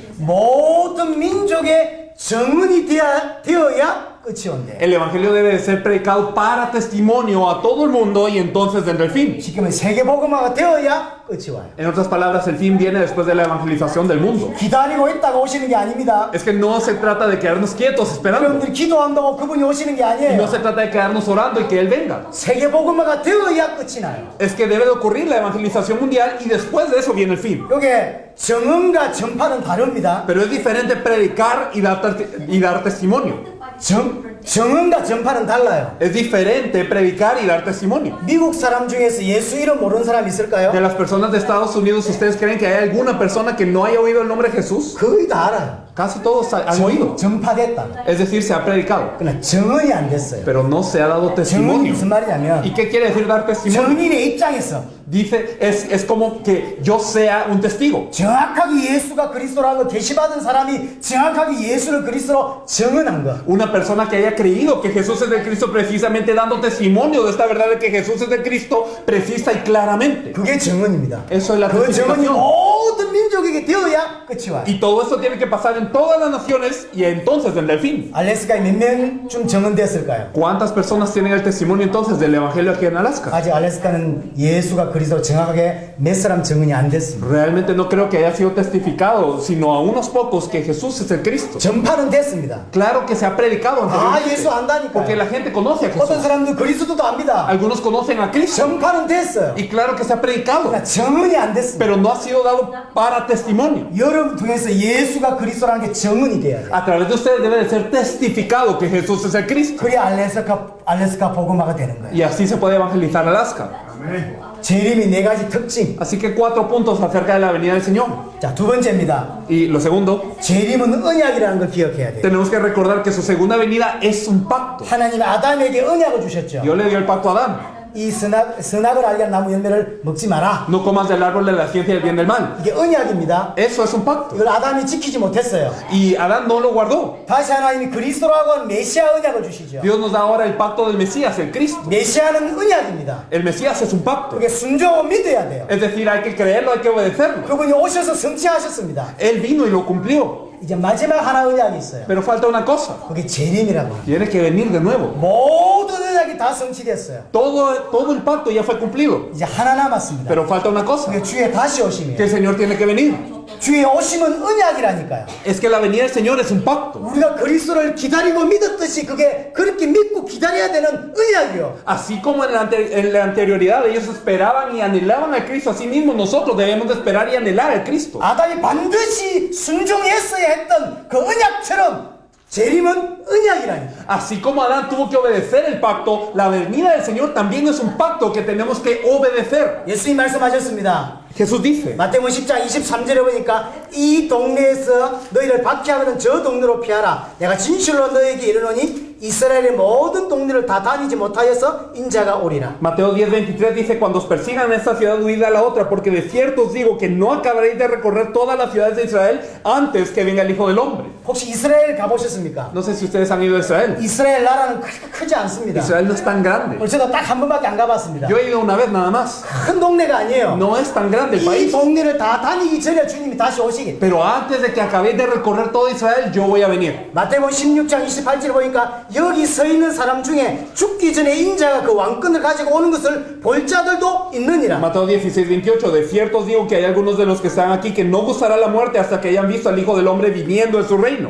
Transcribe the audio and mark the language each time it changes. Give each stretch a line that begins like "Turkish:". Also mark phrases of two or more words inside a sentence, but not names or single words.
Korean: 모든 민족의 정언이 되어야 끝이 온대.
Spanish: El evangelio debe de ser predicado para testimonio a todo el mundo y entonces vendrá el fin.
Korean: 지금은 세계 복음화가 되어야 끝이 와요.
Spanish: En otras palabras, el fin viene después de la evangelización del mundo.
Korean: 기다리고 있다가 오시는 게 아닙니다.
Spanish: Es que no se trata de quedarnos quietos esperando.
Korean: 여러분들이 기도한다고 그분이 오시는 게
Spanish: Y
Korean: 아니에요.
Spanish: no se trata de quedarnos orando y que Él venga.
Korean: 세계 복음화가 되어야 끝이 나요.
Spanish: Es que debe de ocurrir la evangelización mundial y después de eso viene el fin.
Korean: 요게 정언과 전파는 다릅니다.
Spanish: Pero es diferente predicar y dar testimonio.
Korean: 정언과 전파는 달라요.
Spanish: Es diferente predicar y dar testimonio.
Korean: 미국 사람 중에서 예수 이름 모르는 사람 있을까요?
Spanish: De las personas de Estados Unidos, ¿ustedes creen que hay alguna persona que no haya oído el nombre de Jesús?
Korean: 거의 다 알아요.
Spanish: Casi todos han oído.
Korean: 전파됐다.
Spanish: Es decir, se ha predicado.
Korean: 그러나 정언이 안 됐어요.
Spanish: Pero no se ha dado
Korean: 정언이
Spanish: testimonio.
Korean: 무슨 말이냐면
Spanish: ¿Y qué quiere decir dar testimonio?
Korean: 정인의 입장에서
Spanish: Dice, es como que yo sea un testigo.
Korean: 정확하게 예수가 그리스도라는 걸 계시받은 사람이 정확하게 예수를 그리스도로 정언한 거.
Spanish: Una persona que haya creído que Jesús es de Cristo precisamente dando testimonio de esta verdad de que Jesús es de Cristo precisa y claramente.
Korean: 그게 정언입니다.
Spanish: Eso es la
Korean: 그 정언이
Spanish: testificación.
Korean: 모든 민족에게 되어야 끝이 와요.
Spanish: Y todo esto tiene que pasar en todas las naciones y entonces vendrá el fin.
Korean: 알래스카에 몇 명쯤 정언됐을까요?
Spanish: ¿Cuántas personas tienen el testimonio entonces del Evangelio aquí en Alaska?
Korean: 아직 알래스카는 예수가 그리스도 정확하게 몇 사람 정언이 안 됐습니다.
Spanish: Realmente no creo que haya sido testificado, sino a unos pocos que Jesús es el Cristo.
Korean: 전파는 됐습니다.
Spanish: Claro que se ha predicado
Korean: 아 예수
Spanish: anteriormente, porque la
Korean: 안다니까요.
Spanish: gente conoce a
Korean: 어떤
Spanish: Jesús.
Korean: 사람들 그리스도도 압니다.
Spanish: Algunos conocen a Cristo
Korean: 전파는 됐어요.
Spanish: y claro que se ha predicado,
Korean: 그러나 정언이 안 됐습니다.
Spanish: pero no ha sido dado para testimonio.
Korean: 여러분 통해서 예수가 그리스도라는 게 정언이 돼야 돼요.
Spanish: A través de ustedes debe de ser testificado que Jesús es el Cristo.
Korean: 그래야 알래스카 복음화가 되는 거예요.
Spanish: Y así se puede evangelizar Alaska.
Korean: 재림이 네 가지 특징.
Spanish: Así que 4 puntos acerca de la venida del Señor.
Korean: 자, 두 번째입니다.
Spanish: Y lo segundo,
Korean: 재림은 언약이라는 걸 기억해야 돼요.
Spanish: tenemos que recordar que su segunda venida es un pacto.
Korean: 하나님이 아담에게 언약을 주셨죠.
Spanish: Dios le dio el pacto a Adán.
Korean: 이 선악을 알게 하는 나무 열매를 먹지 마라.
Spanish: No comas del árbol de la ciencia del bien y del mal.
Korean: 이게 언약입니다.
Spanish: Eso es un pacto.
Korean: 이걸 아담이 지키지 못했어요.
Spanish: Y Adán no lo guardó.
Korean: 다시 하나님이 그리스도라고 하는 메시아 언약을 주시죠.
Spanish: Dios nos da ahora el pacto del Mesías, el Cristo.
Korean: 메시아는 언약입니다.
Spanish: El Mesías es un pacto.
Korean: 그게 순종하고 믿어야 돼요.
Spanish: Es decir, hay que creerlo, hay que obedecerlo.
Korean: 그분이 오셔서 성취하셨습니다.
Spanish: Él vino y lo cumplió.
Korean: 이제 마지막 하나 언약이 있어요.
Spanish: Pero falta una cosa.
Korean: 그게 재림이라고 합니다.
Spanish: Tiene que venir de nuevo.
Korean: 모든 언약이 다 성취됐어요.
Spanish: Todo el pacto ya fue cumplido.
Korean: 이제 하나 남았습니다.
Spanish: Pero falta una cosa.
Korean: 그게 주의 다시
Spanish: Que
Korean: 오심이에요.
Spanish: el Señor tiene que venir.
Korean: 주의 오심은 언약이라니까요.
Spanish: Es que la venida del Señor es un pacto.
Korean: 우리가 그리스도를 기다리고 믿었듯이 그게 그렇게 믿고 기다려야 되는 언약이요.
Spanish: Así como en la anterioridad ellos esperaban y anhelaban al Cristo, así mismo nosotros debemos de esperar y anhelar al Cristo.
Korean: 아담이 반드시 순종했어야 했던 그 언약처럼 재림은 언약이라니까.
Spanish: Así como Adán tuvo que obedecer el pacto, la venida del Señor también es un pacto que tenemos que obedecer.
Korean: 예수님 말씀하셨습니다.
Spanish: Jesús dice,
Korean: 마태복음 10장 23절에 보니까 이 동네에서 너희를 박해하거든 저 동네로 피하라. 내가 진실로 너희에게 이르노니 이스라엘의 모든 동네를 다 다니지 못하여서 인자가 오리라.
Spanish: Mateo 10:23 dice, cuando os persigan en esta ciudad, huid a la otra, porque de cierto os digo que no acabaréis de recorrer todas las ciudades de Israel antes que venga el Hijo del Hombre.
Korean: 혹시 이스라엘 가보셨습니까?
Spanish: No sé si ustedes han ido a Israel.
Korean: 이스라엘 나라는 크지 않습니다.
Spanish: Israel no es tan grande.
Korean: 저도 딱 한 번밖에 안 가봤습니다.
Spanish: Yo he ido una vez nada más.
Korean: 큰 동네가 아니에요.
Spanish: No es tan grande el
Korean: 이
Spanish: país.
Korean: 동네를 다 다니기 전에 주님이 다시 오시겠다.
Spanish: Pero antes de que acabéis de recorrer todo Israel, yo voy a venir.
Korean: 마태복음 16장 28절 보니까 여기 서 있는 사람 중에 죽기 전에 인자가 그 왕권을 가지고 오는 것을 볼 자들도 있느니라.
Spanish: Mateo 16:28, de cierto os digo que hay algunos de los que están aquí que no gustará la muerte hasta que hayan visto al Hijo del Hombre viniendo en su reino.